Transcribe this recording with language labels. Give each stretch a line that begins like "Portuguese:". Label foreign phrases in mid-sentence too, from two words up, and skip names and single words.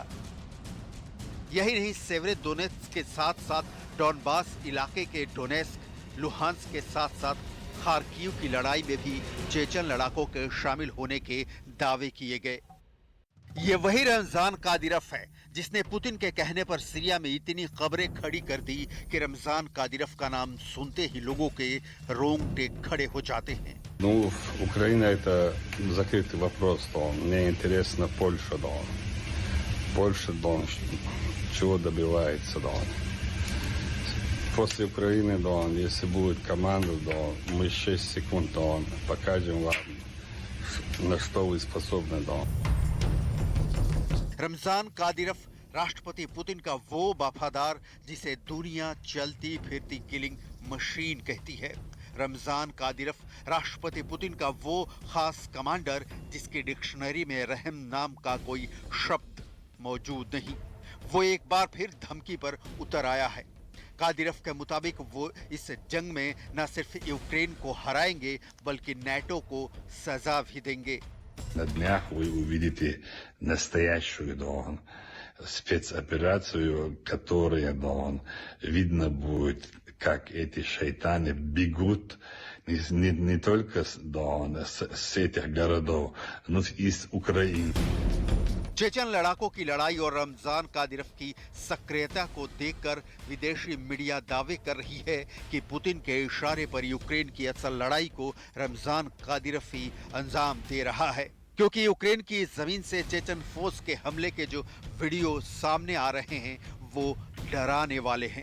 Hindi: यही नहीं, सेवेरोडोनेत्स्क के साथ साथ डॉनबास इलाके के डोनेस्क, लुहांस्क के साथ साथ खार्किव की लड़ाई में भी चेचन लड़ाकों के शामिल होने के दावे किए गए। ये वही रमजान कादिरव है जिसने पुतिन के कहने पर सीरिया में इतनी खबरें खड़ी कर दी कि रमजान कादिरव का नाम सुनते ही लोगों के रोंगटे खड़े हो जाते हैं।
Russian: Ну, Украина это закрытый вопрос, Дон. Мне интересно Польша, Дон. Польша, Дон, чего добивается, Дон. После Украины, Дон, если будет команда, Дон, мы 6 секунд, Дон, покажем вам, на что вы способны, Дон.
Hindi: रमजान कादिरव राष्ट्रपति पुतिन का वो वफादार जिसे दुनिया चलती फिरती
English: killing machine
Hindi: कहती है। रमजान कादिरव राष्ट्रपति पुतिन का वो खास कमांडर जिसकी डिक्शनरी में रहम नाम का कोई शब्द मौजूद नहीं। वो एक बार फिर धमकी पर उतर आया है। कादिरव के मुताबिक वो इस जंग में न सिर्फ यूक्रेन को हराएंगे बल्कि नाटो को सजा भी देंगे।
Russian: На днях вы увидите настоящую, Дон, спецоперацию, которая, Дон, видно будет, как эти шайтаны бегут не только, Дон, с этих городов, но и из Украины.
Hindi: चेचन लड़ाकों की लड़ाई और रमजान कादिरव की सक्रियता को देखकर विदेशी मीडिया दावे कर रही है कि पुतिन के इशारे पर यूक्रेन की असल लड़ाई को रमजान कादिरव ही अंजाम दे रहा है, क्योंकि यूक्रेन की जमीन से
English: Chechen force
Hindi: के हमले के जो वीडियो सामने आ रहे हैं वो डराने वाले हैं।